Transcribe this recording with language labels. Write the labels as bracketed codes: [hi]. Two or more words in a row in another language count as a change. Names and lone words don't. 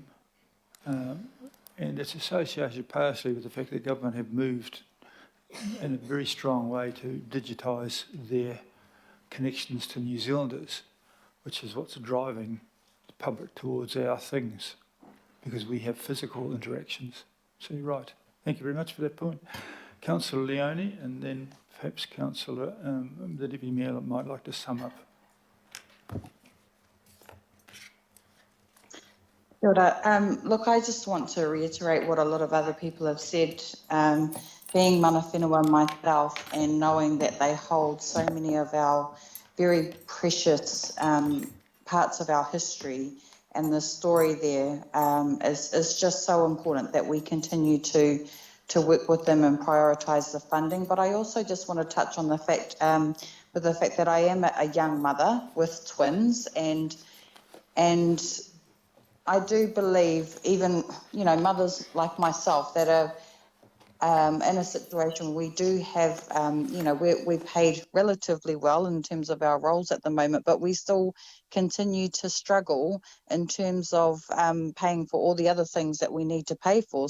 [en] And it's associated partially with the fact that government have moved in a very strong way to digitise their connections to New Zealanders, which is what's driving the public towards our things, because we have physical interactions. So you're right. Thank you very much for that point. Councillor Leone, and then perhaps Councillor, the Deputy Mayor might like to sum up. [mi] Kia ora. [en] Look, I just want to reiterate what a lot of other people have said. Being [mi] mana whenua [en] myself and knowing that they hold so many of our very precious parts of our history, and the story there is just so important that we continue to work with them and prioritise the funding. But I also just want to touch on the fact with the fact that I am a young mother with twins, and I do believe even, you know, mothers like myself that are in a situation we do have, you know, we're paid relatively well in terms of our roles at the moment, but we still continue to struggle in terms of paying for all the other things that we need to pay for.